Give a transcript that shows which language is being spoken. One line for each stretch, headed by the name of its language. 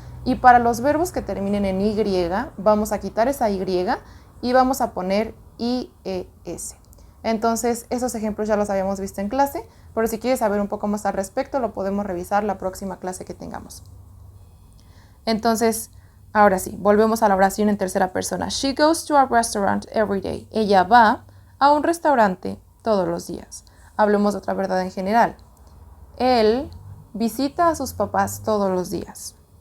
Spanish: Y para los verbos que terminen en Y, vamos a quitar esa Y y vamos a poner IES. Entonces, esos ejemplos ya los habíamos visto en clase, pero si quieres saber un poco más al respecto, lo podemos revisar la próxima clase que tengamos. Entonces, ahora sí, volvemos a la oración en tercera persona.
English: She goes to a restaurant every day.
Spanish: Ella va a un restaurante todos los días. Hablemos de otra verdad en general. Él visita a sus papás todos los días.